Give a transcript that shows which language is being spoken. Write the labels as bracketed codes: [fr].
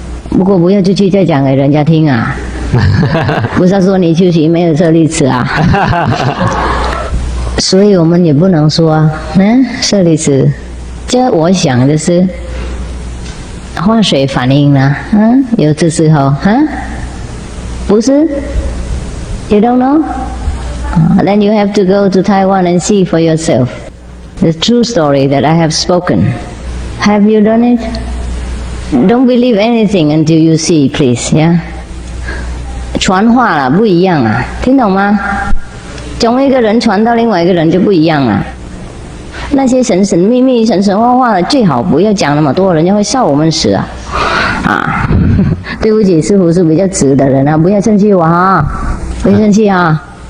[zh] 不过不要出去再讲给人家听啊。不是说你修行没有舍利子啊，所以我们也不能说舍利子。这我想的是化水反应呢，有的时候不是 ， [en] You don't know? Then you have to go to Taiwan and see for yourself the true story that I have spoken. Have you done it? Don't believe anything until you see, please. Yeah. [zh] 传话了不一样啊，听懂吗？从一个人传到另外一个人就不一样了。那些神神秘秘、神神话话的，最好不要讲那么多，人家会笑我们死啊！啊，对不起，师父是比较直的人啊，不要生气我啊，不要生气啊。